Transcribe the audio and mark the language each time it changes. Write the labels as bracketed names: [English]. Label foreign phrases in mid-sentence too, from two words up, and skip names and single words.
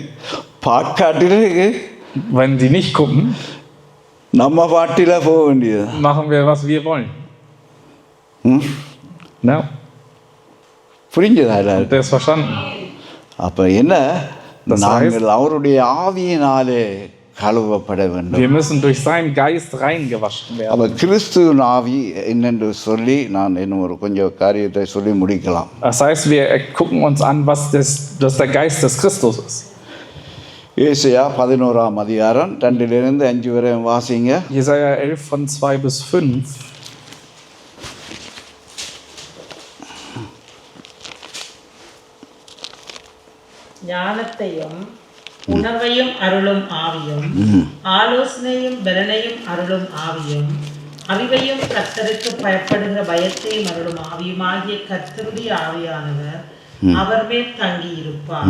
[Tamil] பாட்காட்டில் [German] Wenn die nicht gucken, [Tamil] நம்ம பாட்டில் போக வேண்டியது. [German] machen wir, was wir wollen. Ja, [Tamil] புரிஞ்சதா எல்லாரும்? [German] habt ihr es verstanden? [Tamil] அப்போ என்ன? [German] Das [Tamil] நாங்கள் அவருடைய ஆவியினாலே கழுவப்பட வேண்டும். [German] Wir müssen durch seinen Geist reingewaschen werden. [Tamil] அப்போ கிறிஸ்துவின் ஆவி என்னென்று சொல்லி நான் இன்னும் ஒரு கொஞ்சம் காரியத்தை சொல்லி முடிக்கலாம். [German] Das heißt, wir gucken uns an, was der Geist des Christus ist. [Tamil] ஏசாயா 11ஆம் அதிகாரம் 2 - 5 வரை வாசிங்க. [German] Jesaja 11 von 2 bis 5. [Tamil] ஞானத்தையும் உணர்வையும் அருளும் ஆவியும், ஆலோசனையும் பலனையும் அருளும் ஆவியும், அறிவையும் கர்த்தருக்கு பயப்படுகிற பயத்தையும் அருளும் ஆவியுமாகிய கர்த்தருடைய ஆவியானவர் அவர் மேல் தங்கி இருப்பார்.